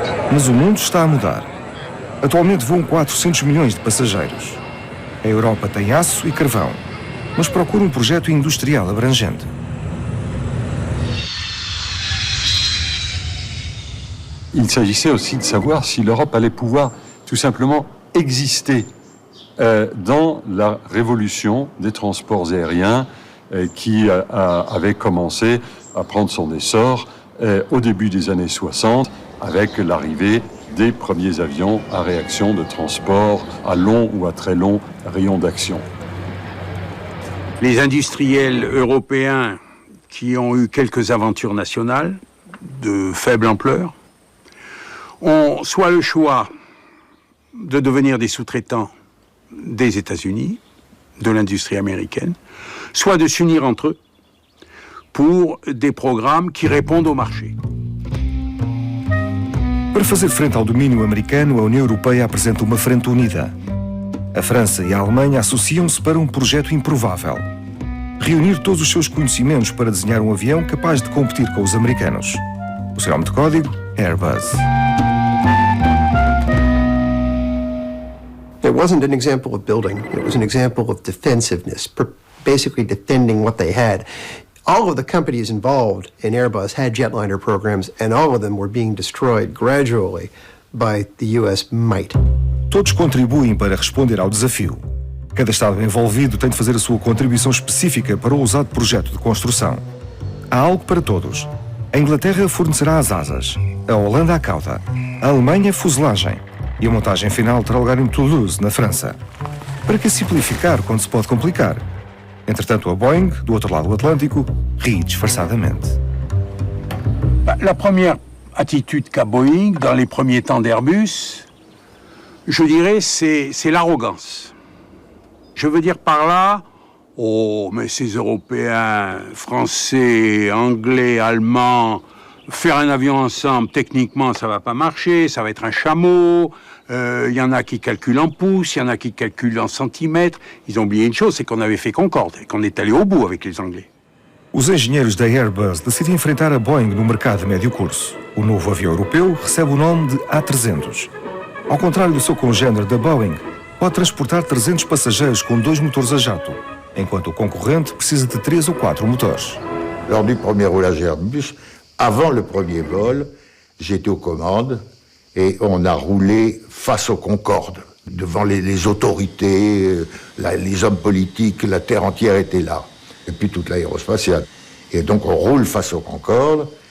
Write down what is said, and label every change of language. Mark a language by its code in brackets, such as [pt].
[pt] Mas o mundo está a mudar. Atualmente voam 400 milhões de passageiros. A Europa tem aço e carvão, mas procura um projeto industrial abrangente. [fr] Il s'agissait aussi de savoir si l'Europe allait pouvoir tout simplement exister dans la révolution des transports aériens qui avait commencé à prendre son essor au début des années 60 avec l'arrivée des premiers avions à réaction de transport à long ou à très long rayon d'action. Les industriels européens qui ont eu quelques aventures nationales de faible ampleur ont soit le choix de devenir des sous-traitants des États-Unis, de l'industrie américaine, soit de s'unir entre eux pour des programmes qui répondent au marché. [pt] Para fazer frente ao domínio americano, a União Europeia apresenta uma frente unida. A França e a Alemanha associam-se para um projeto improvável: reunir todos os seus conhecimentos para desenhar um avião capaz de competir com os americanos. O seu nome de código é Airbus. [en] It wasn't an example of building, it was an example of defensiveness, basically defending what they had. All of the companies involved in Airbus had jetliner programs, and all of them were being destroyed gradually by the US might. [pt] Todos contribuem para responder ao desafio. Cada Estado envolvido tem de fazer a sua contribuição específica para o ousado projeto de construção. Há algo para todos. A Inglaterra fornecerá as asas, a Holanda a cauda, a Alemanha a fuselagem e a montagem final terá lugar em Toulouse, na França. Para que simplificar quando se pode complicar? Entretanto, a Boeing, do outro lado do Atlântico, ri disfarçadamente. [fr] La première attitude qu'a Boeing dans les premiers temps d'Airbus, je dirais, c'est l'arrogance. Je veux dire par là, oh, mais ces Européens, Français, Anglais, Allemands, faire un avion ensemble, techniquement, ça va pas marcher, ça va être un chameau. Il y en a qui calculent en pouces, il y en a qui calculent en centimètres. Ils ont oublié une chose, c'est qu'on avait fait Concorde et qu'on est allé au bout avec les Anglais. [pt] Os engenheiros da Airbus decidem enfrentar a Boeing no mercado de médio curso. O novo avião europeu recebe o nome de A300. Ao contrário do seu congênere da Boeing, pode transportar 300 passageiros com 2 motores a jato, enquanto o concorrente precisa de 3 ou 4 motores. [fr] Lors du premier roulage Airbus, avant le premier vol, j'étais aux commandes et on a roulé face au Concorde. Devant les autorités, les hommes politiques, la terre entière était là. Et puis toute l'aérospatiale. Et donc on roule face au Concorde.